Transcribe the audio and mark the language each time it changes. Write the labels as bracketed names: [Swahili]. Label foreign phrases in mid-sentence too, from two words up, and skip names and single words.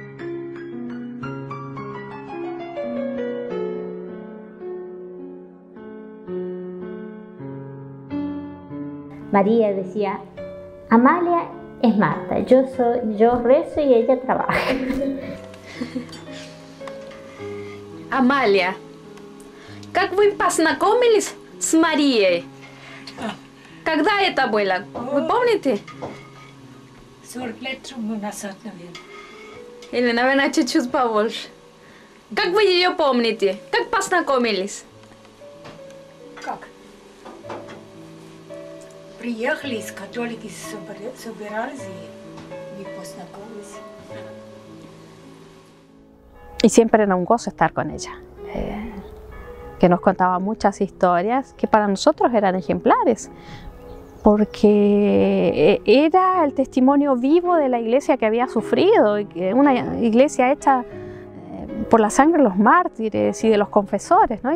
[Spanish] María decía: Amalia es Marta, yo rezo y ella trabaja. [Russian] Amalia, как вы познакомились с Марией? Когда это было? Вы помните? 40 лет тому назад, наверное. Или, наверное, чуть-чуть побольше. Как вы ее помните? Как познакомились? Как? Приехали из католики, собирались и познакомились. [Spanish] Y siempre era un gozo estar con ella, que nos contaba muchas historias que para nosotros eran ejemplares, porque era el testimonio vivo de la iglesia que había sufrido, y que una iglesia hecha por la sangre de los mártires y de los confesores, ¿no?